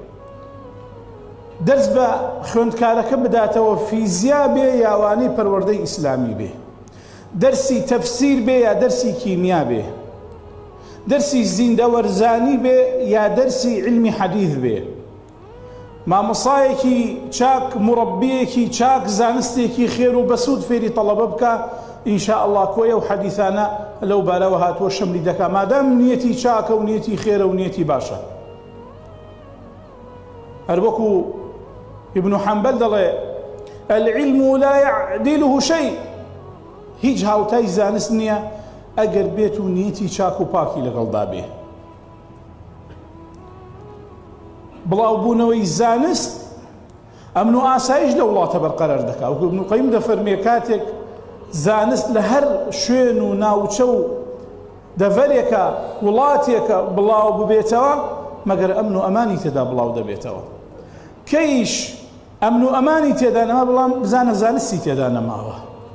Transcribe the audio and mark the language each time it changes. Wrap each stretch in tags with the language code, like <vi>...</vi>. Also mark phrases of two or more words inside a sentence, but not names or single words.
<ckb>دەرس بە خوێندکارەکە بداتەوە فیزیا بێ یاوانەی پەروەردەی ئیسلامی بێ دەرسی تەفسیر بێ یا دەرسی کیمیا بێ دەرسی زیندەوەرزانی بێ یا دەرسی علمی حەدیث بێ مامۆسایەکی چاک مڕەبیەکی چاک زانستێکی خێر و بەسوود فێری تەڵەبە بکە</ckb> <ar>ئینشاء الله</ar> <ckb>کۆیە و حەدیثانە لەو بارەوە هاتووە شەملی دەکا مادام نیەتی چاکە و نیەتی خێرە و نیەتی باشە هەروەکو ابن حنبل دەڵێ</ckb> <ar>العلم لا يعدله شيء</ar> <ckb>هیچ هاوتای زانست نییە ئەگەر بێت و نیەتی چاک و پاکی لەگەڵدا بێ بڵاوبوونەوەی زانست ئەمن و ئاسایش لە وڵاتە بەرقەرار دەکا وەکو ابن القەیم دەفەرمێ کاتێک زانست لە هەر شوێن و ناوچە و دەڤەرێکە وڵاتێکە بڵاو ببێتەوە مەگەر ئەمن و ئەمانی تێدا بڵاو دەبێتەوە کەیش ئەمن و ئەمانی تێدا نەما بەڵام بزانە زانستی تێدا نەماوە</ckb>